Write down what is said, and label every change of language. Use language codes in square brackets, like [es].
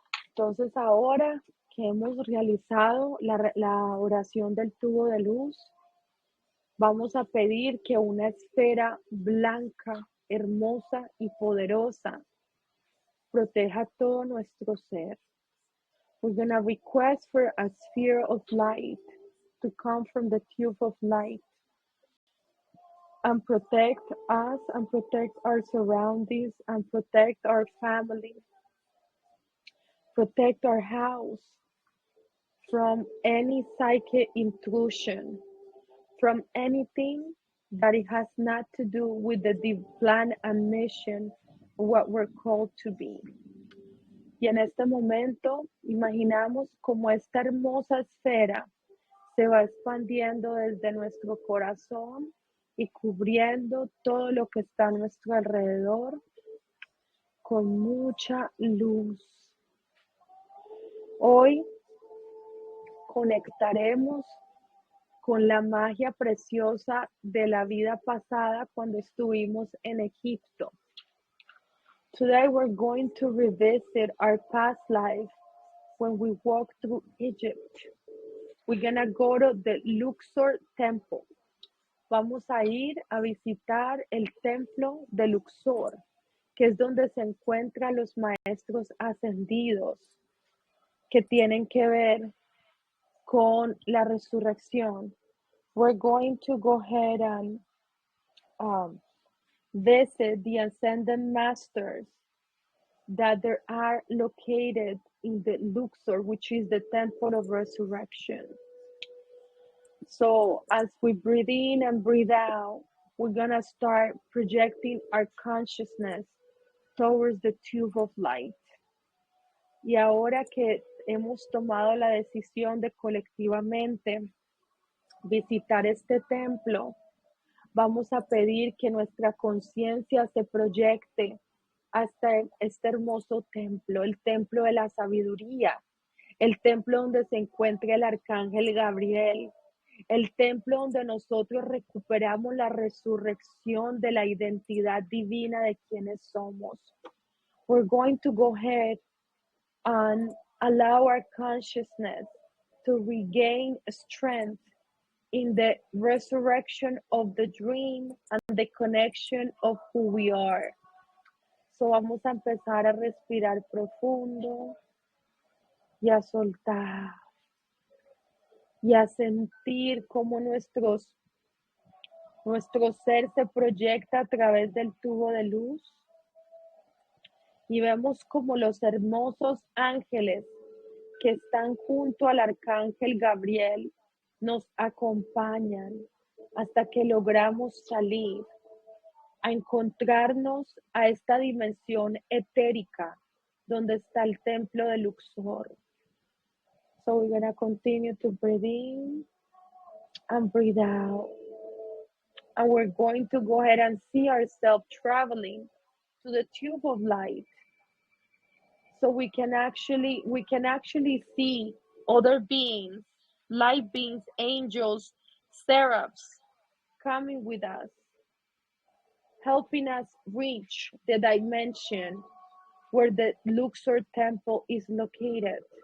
[es] Entonces ahora que hemos realizado la oración del tubo de luz, vamos a pedir que una esfera blanca, hermosa y poderosa proteja todo nuestro ser. [en] We're going to request for a sphere of light to come from the tube of light and protect us and protect our surroundings and protect our family, protect our house from any psychic intrusion, from anything that it has not to do with the plan and mission of what we're called to be. [es] Y en este momento imaginamos como esta hermosa esfera se va expandiendo desde nuestro corazón y cubriendo todo lo que está a nuestro alrededor con mucha luz. Hoy conectaremos con la magia preciosa de la vida pasada cuando estuvimos en Egipto. [en] Today we're going to revisit our past life when we walk through Egypt. We're gonna go to the Luxor Temple. [es] Vamos a ir a visitar el templo de Luxor, que es donde se encuentran los maestros ascendidos que tienen que ver con la resurrección. [en] We're going to go ahead and visit the ascended masters that there are located in the Luxor, which is the temple of resurrection. So as we breathe in and breathe out, we're gonna start projecting our consciousness towards the tube of light. [es] Y ahora que hemos tomado la decisión de colectivamente visitar este templo, vamos a pedir que nuestra conciencia se proyecte hasta este hermoso templo, el templo de la sabiduría, el templo donde se encuentra el arcángel Gabriel, el templo donde nosotros recuperamos la resurrección de la identidad divina de quienes somos. [en] We're going to go ahead and allow our consciousness to regain strength in the resurrection of the dream and the connection of who we are. [es] So vamos a empezar a respirar profundo y a soltar y a sentir cómo nuestro ser se proyecta a través del tubo de luz y vemos como los hermosos ángeles que están junto al arcángel Gabriel nos acompañan hasta que logramos salir a encontrarnos a esta dimensión etérica donde está el templo de Luxor. [en] So we're going to continue to breathe in and breathe out. And we're going to go ahead and see ourselves traveling to the tube of light. So we can actually see other beings, light beings, angels, seraphs coming with us, helping us reach the dimension where the Luxor temple is located.